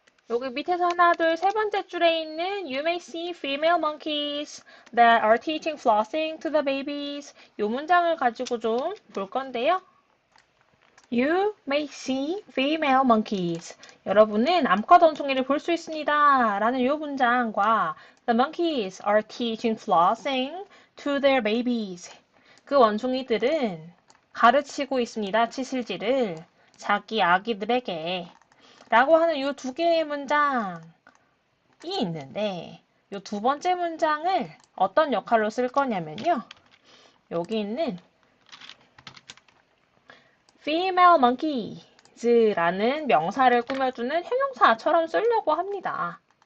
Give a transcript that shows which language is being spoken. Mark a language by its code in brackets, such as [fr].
[ko] 여기 밑에서 하나, 둘, 세 번째 줄에 있는 [en] You may see female monkeys that are teaching flossing to the babies. [ko] 이 문장을 가지고 좀 볼 건데요. [en] You may see female monkeys. [ko] 여러분은 암컷 원숭이를 볼 수 있습니다. 라는 이 문장과 [en] The monkeys are teaching flossing to their babies. [ko] 그 원숭이들은 가르치고 있습니다. 치실질을 자기 아기들에게. 라고 하는 이 두 개의 문장이 있는데 이 두 번째 문장을 어떤 역할로 쓸 거냐면요. 여기 있는 female monkeys라는 명사를 꾸며주는 형용사처럼 쓰려고 합니다.